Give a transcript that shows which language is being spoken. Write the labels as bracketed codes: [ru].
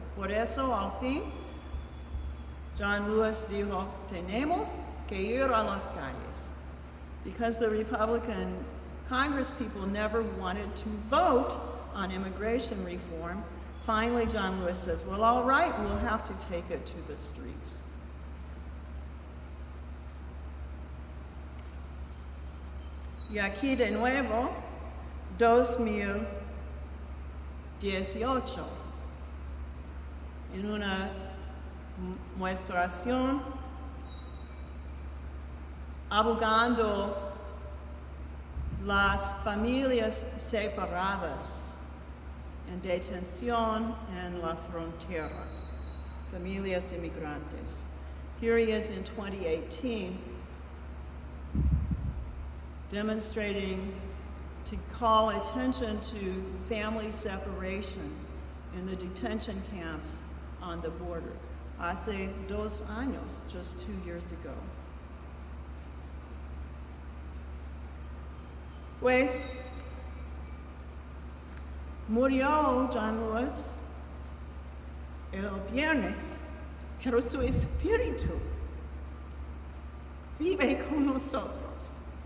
[es] Por eso, al fin, John Lewis dijo, tenemos que ir a las calles. [en] Because the Republican Congress people never wanted to vote on immigration reform, finally John Lewis says, well, all right, we'll have to take it to the streets. [es] Y aquí de nuevo, 2018, en una muestración abogando las familias separadas en detención en la frontera, familias inmigrantes. [en] Here he is in 2018, demonstrating to call attention to family separation in the detention camps on the border. [es] Hace 2 años, [en] just 2 years ago. [es] Pues, murió John Lewis el viernes, pero su espíritu vive con nosotros.